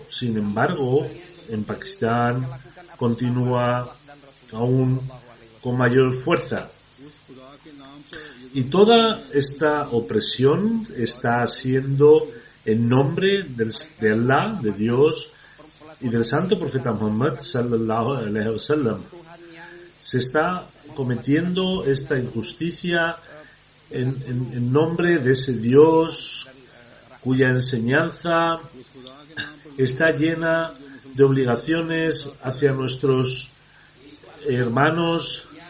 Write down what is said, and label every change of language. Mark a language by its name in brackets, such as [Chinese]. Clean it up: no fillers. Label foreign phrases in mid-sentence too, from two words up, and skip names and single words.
[Spanish] Sin embargo, en Pakistán continúa aún con mayor fuerza. Y toda esta opresión está siendo en nombre de Allah, de Dios y del santo profeta Muhammad [Arabic] صلى الله عليه وسلم. [Spanish] Se está cometiendo esta injusticia en nombre de ese Dios cuya enseñanza está llena de obligaciones hacia nuestros hermanos,